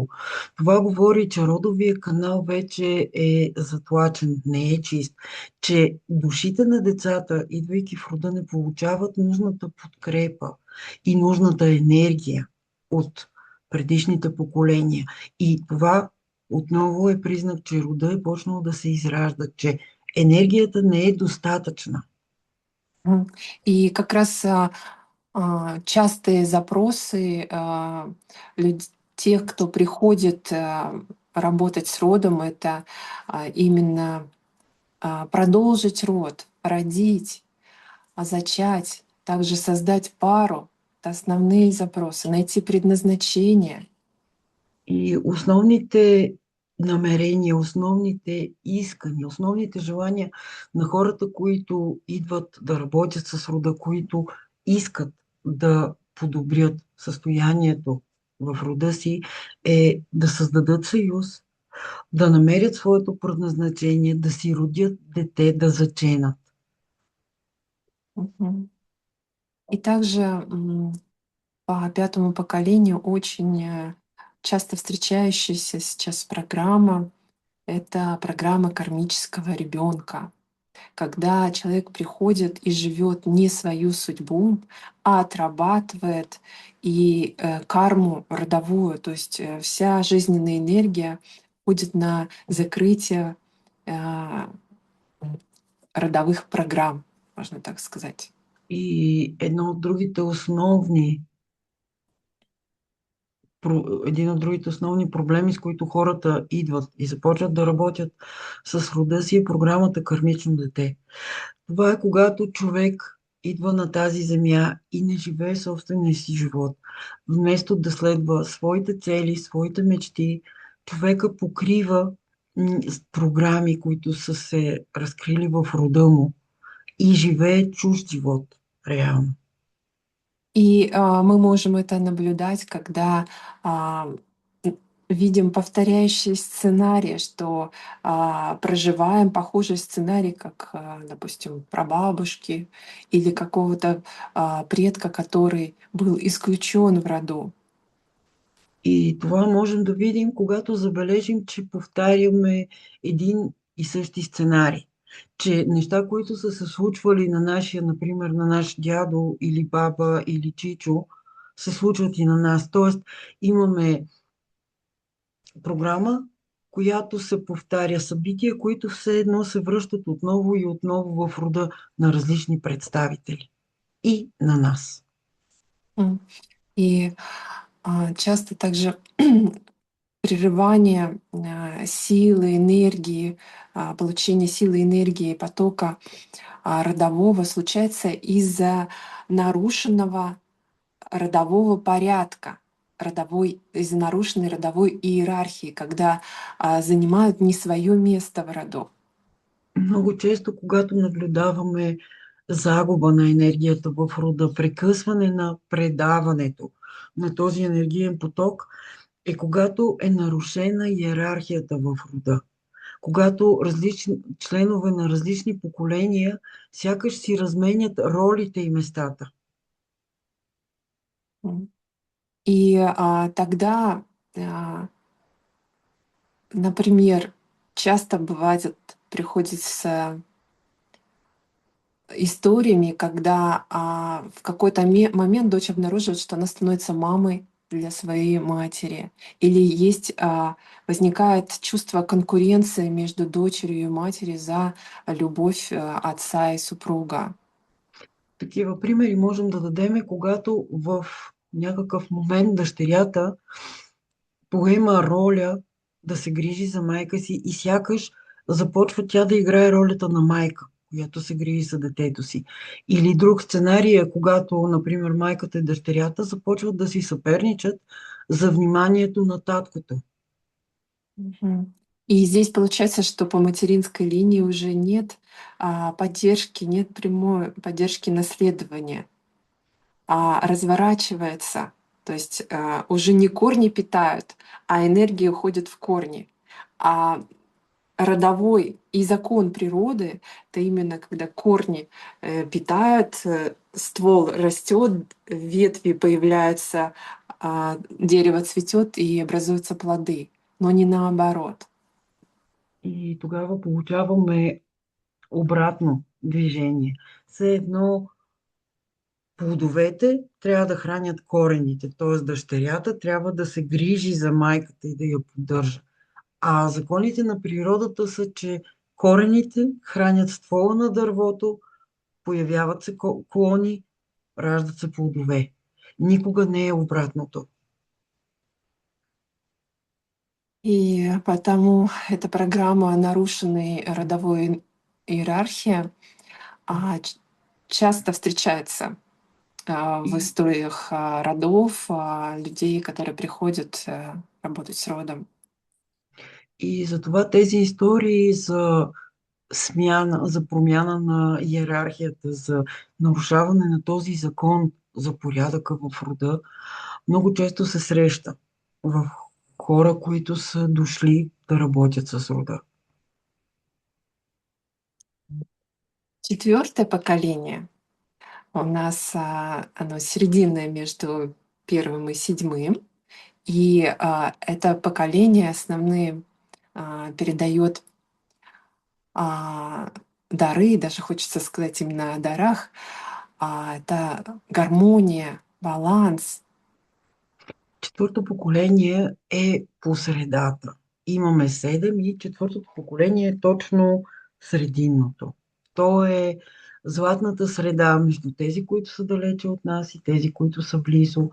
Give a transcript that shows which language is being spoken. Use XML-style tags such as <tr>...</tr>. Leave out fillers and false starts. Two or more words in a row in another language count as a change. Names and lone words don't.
<bg>Това говори, че родовия канал вече е затлачен, не е чист, че душите на децата, идвайки в рода, не получават нужната подкрепа и нужната енергия от предишните поколения. И това отново е признак, че рода е почнал да се изражда, че енергията не е достатъчна.</bg> <ru>И как раз Частые запросы тех, кто приходит работать с родом, это именно продолжить род, родить, зачать, также создать пару. Это основные запросы, найти предназначение.</ru> <bg>И основните намерения, основните искания, основните желания на хората, които идват да работят с рода, които искат да подобрят състоянието в рода си, е да създадат съюз, да намерят своето предназначение, да си родят дете, да заченат. Мгм.</bg> <ru>И также по пятому поколению очень часто встречающаяся сейчас программа — это программа кармического ребенка, когда человек приходит и живет не свою судьбу, а отрабатывает и карму родовую, то есть вся жизненная энергия уходит на закрытие э, родовых программ, можно так сказать.</ru> <bg>И един от другите основни проблеми, с които хората идват и започват да работят с рода си, е програмата Кърмично дете. Това е когато човек идва на тази земя и не живее собствения си живот. Вместо да следва своите цели, своите мечти, човека покрива с програми, които са се разкрили в рода му и живее чужд живот, реално.</bg> <ru>И мы можем это наблюдать, когда а, видим повторяющий сценарий, что проживаем похожий сценарий, как, допустим, прабабушки или какого-то предка, который был исключен в роду.</ru> <bg>И това можем да видим, когато забележим, че повтаряме един и същи сценарий. Че неща, които са се случвали на нашия, например, на наш дядо или баба или чичо, се случват и на нас. Тоест, имаме програма, която се повтаря, събития, които все едно се връщат отново и отново в рода на различни представители. И на нас. М.</bg> <ru>И часто также прерывание силы, энергии, получение силы, энергии, потока родового случается из-за нарушенного родового порядка, из-за нарушенной родовой иерархии, когда занимают не свое место в роду.</ru> <bg>Много често, когато наблюдаваме загуба на енергията в рода, прекъсване на предаването на този енергиен поток, е когато е нарушена иерархията в рода. Когато различни членове на различни поколения сякаш си разменят ролите и местата.</bg> <ru>И тогда, например, часто бывает, приходится историями, когда в какой-то момент дочь обнаруживает, что она становится мамой для своей матери. Или возникает чувство конкуренции между дочерью и матерью за любовь отца и супруга.</ru> <bg>Такива примери можем да дадем, когато в някакъв момент дъщерята поема роля да се грижи за майка си и сякаш започва тя да играе ролята на майка, която се грижи за детето си. Или друг сценарий е, когато, например, майката и дъщерята започват да си съперничат за вниманието на таткото. Мгм.</bg> <ru>И здесь получается, что по материнской линии уже нет поддержки, нет прямой поддержки наследования, а разворачивается. То есть уже не корни питают, а энергия уходит в корни. А родовой и закон природы — это именно когда корни питают, ствол растет, ветви появляются, дерево цветет и образуются плоды, но не наоборот.</ru> <bg>И тогава получаваме обратно движение. Все едно плодовете трябва да хранят корените, т.е. дъщерята трябва да се грижи за майката и да я поддържа. А законите на природата са, че корените хранят ствола на дървото, появяват се клони, раждат се плодове. Никога не е обратното.</bg> <ru>И потому эта программа нарушенной родовой иерархии часто встречается в</ru> <bg>И,</bg> <ru>историях родов, людей, которые приходят работать с родом.</ru> <bg>и затова тези истории за смяна, за промяна на иерархията, за нарушаване на този закон за порядъка в рода, много често се среща в хора, които са дошли да работят с рода.</bg> <ru>Четвертое поколение у нас оно серединное между первым и седьмым. И это поколение основные передает дары, даже хочется сказать именно о дарах. Это гармония, баланс.</ru> <bg>Четвърто поколение е по средата. Имаме седем и четвъртото поколение е точно срединното. То е златната среда между тези, които са далече от нас и тези, които са близо.</bg>